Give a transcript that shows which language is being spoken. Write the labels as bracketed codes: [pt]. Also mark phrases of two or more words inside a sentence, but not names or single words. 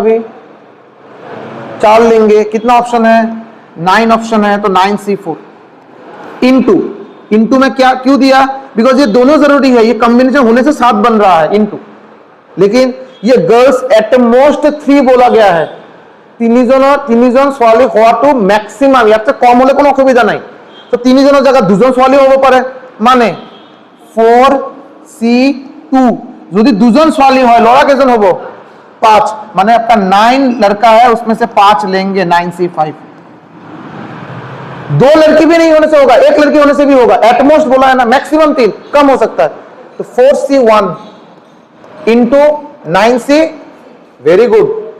[hi] अभी 4 लेंगे, कितना ऑप्शन है? 9 ऑप्शन है, तो 9C4 इंटू में क्या क्यों दिया? बिकॉज ये दोनों जरूरी है, ये कॉम्बिनेशन होने से 7 बन रहा है, इंटू। लेकिन ये गर्ल्स [en] at most [hi] 3 बोला गया है, [as] তিনিজন ছোৱালী হোৱাটো ম্যাক্সিমাম, ইয়াতছে কম হলে কোনো অসুবিধা নাই। তো তিনিজনের জায়গা দুজন ছোৱালী হ'ব পাৰে, মানে 4C2। যদি দুজন ছোৱালী হয়, লড়া কেজন হ'ব? 5, [hi] माने आपका 9 लड़का है, उसमें से 5 लेंगे, 9C5। 2 लड़की भी नहीं होने से होगा, 1 लड़की होने से भी होगा। एटमोस्ट बोला है ना, मैक्सिमम 3, कम हो सकता है, तो 4C1 इंटू 9C, [en] very good.